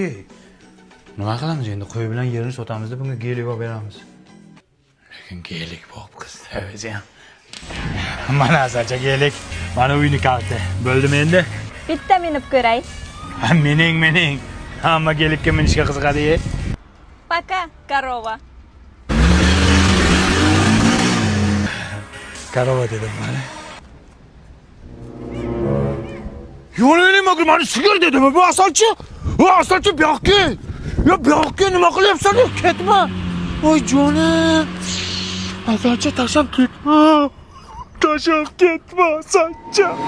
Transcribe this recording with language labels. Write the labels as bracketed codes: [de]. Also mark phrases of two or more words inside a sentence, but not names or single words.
[uz] Nima qilamiz endi? Qo'y bilan yerini sotamiz-da, bunga gelik olib beramiz. Lekin gelik bo'lib qizdi o'zi ham. Mana asalcha gelik. Mana uyni kalti. Bo'ldimi endi? Bitta minib ko'ray. Ha, mening. Hamma gelikka minishga qiziqadi. [ru] Пока, корова. [uz] Korova dedim mana. Yo'lini nima qilmani sigir dedimi bu asalchi? Asalchi bu yoqqa. Ya bu yoqqa nima qilyapsan? Ketma. Voy jonim. Asalchi tashlab ketma. Asalchi.